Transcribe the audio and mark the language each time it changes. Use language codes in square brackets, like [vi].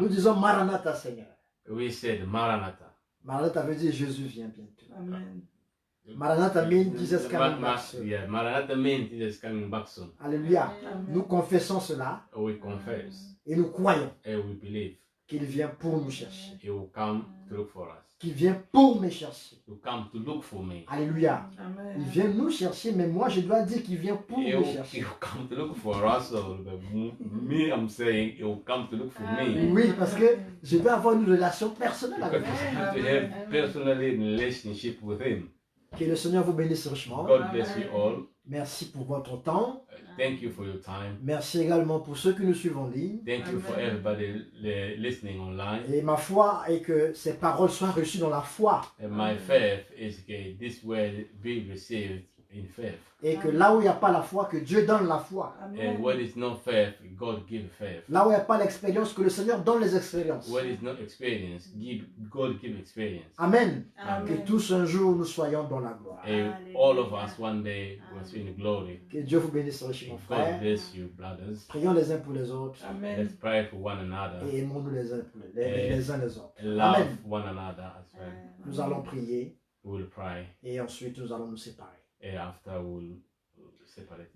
[fr] Nous disons Maranatha, Seigneur. [en] We said, Maranatha. [fr] Maranatha veut dire Jésus vient bientôt. [en] Amen. Maranatha means Jesus coming back soon. Yeah, Maranatha means Jesus coming back soon. [fr] Alléluia. [en] Amen. [fr] Nous confessons cela [en] We confess [fr] et nous croyons [en] and we believe [fr] qu'il vient pour nous chercher. [en] He will come to look for us. [fr] Qu'il vient pour me chercher. [en] He will come to look for me. [fr] Alléluia. Il vient nous chercher, mais moi je dois dire qu'il vient pour [en] He [fr] me [en] will [fr] chercher. [en] come to look for us. So me, I'm saying, he will come to look for me. [fr] Oui, parce que je dois avoir une relation personnelle [en] Because [fr] avec lui. [en] it's good to have personally relationship with him. [fr] Que le Seigneur vous bénisse richement. [en] God bless you all. [fr] Merci pour votre temps. [en] Thank you for your time. [fr] Merci également pour ceux qui nous suivent en ligne. [en] Thank you for everybody listening online. [fr] Et ma foi est que ces paroles soient reçues dans la foi. [en] And my faith is that this will be received in faith. [fr] Et que là où il n'y a pas la foi, que Dieu donne la foi. [en] And when it's no faith, God give faith. [fr] Là où il n'y a pas l'expérience, que le Seigneur donne les expériences. [en] When it's not experience, God give experience. Amen. Amen. [fr] Que tous un jour nous soyons dans la gloire. [en] And all of us one day was in glory. [fr] Que Dieu vous bénisse richement, [en] God [fr] frères. [en] bless you, brothers. [fr] Prions les uns pour les autres. [en] Let's pray for one another. [fr] Et aimons-nous les uns pour les uns les autres. [en] And love Amen. one another as well. [fr] Nous allons prier [en] We'll pray. [fr] et ensuite nous allons nous séparer. [en] And after we'll separate.